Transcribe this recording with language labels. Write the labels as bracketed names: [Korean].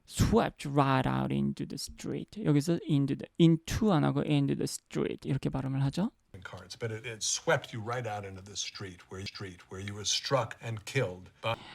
[English] swept right out into the street. [Korean] 여기서 into 안 하고 [English] into the street [Korean] 이렇게 발음을 하죠. [English] cards, but it swept you right out into the street where you were struck and killed by